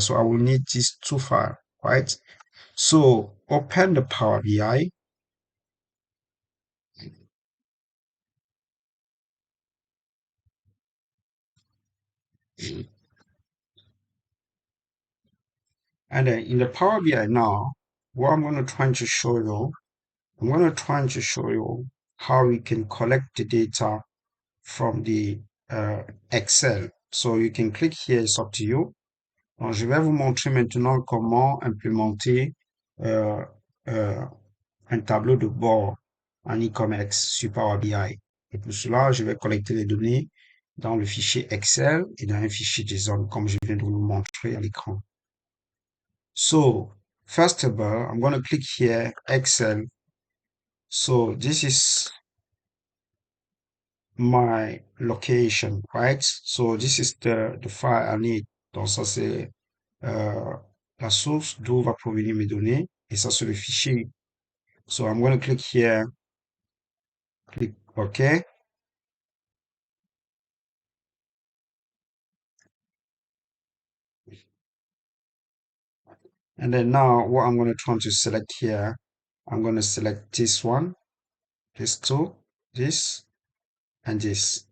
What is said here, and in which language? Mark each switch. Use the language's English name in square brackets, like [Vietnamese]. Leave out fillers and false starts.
[English] So I will need these two files, right? So open the Power BI, and then in the Power BI now, what I'm going to try to show you, I'm going to try to show you how we can collect the data from the Excel. So you can click here, it's up to you. [French] Donc, je vais vous montrer maintenant comment implémenter euh, euh, un tableau de bord en e-commerce sur Power BI. Et pour cela, je vais collecter les données dans le fichier Excel et dans un fichier JSON, comme je viens de vous le montrer à l'écran. [English] So, first of all, I'm going to click here, Excel. So, this is my location, right? So, this is the file I need. [French] Donc, ça, c'est la source d'où va provenir mes données, et ça c'est le fichier. [English] So I'm going to click here, click OK. And then now what I'm going to try to select here, I'm going to select this one, this two, this, and this.